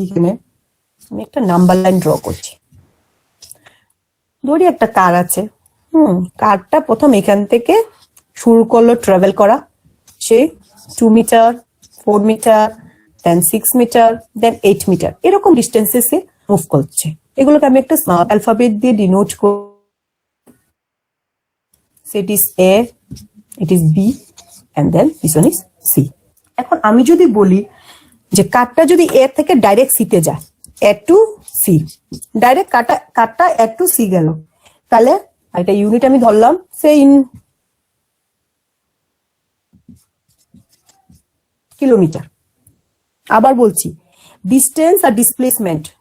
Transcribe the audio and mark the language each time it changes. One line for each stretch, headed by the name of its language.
Bangla: এখানে আমি একটা নাম্বার লাইন ড্র করছি। ধরি একটা কার আছে, কারটা প্রথম এখান থেকে শুরু করলো ট্রাভেল করা, সে 2 মিটার, 4 মিটার, দেন 6 মিটার, দেন 8 মিটার, এরকম ডিস্টেন্সে সে মুভ করছে। এগুলোকে আমি একটা স্মল অ্যালফাবেট দিয়ে ডিনোট করি।
English: It is A, it is B, and then this one is C.
Bangla: এখন আমি যদি বলি যে কারটা যদি A থেকে ডাইরেক্ট সি তে যায়, A to C, direct কারটা A to C গেল, তাহলে একটা ইউনিট আমি ধরলাম সে ইন কিলোমিটার। আবার বলছি ডিস্টেন্স আর ডিসপ্লেসমেন্ট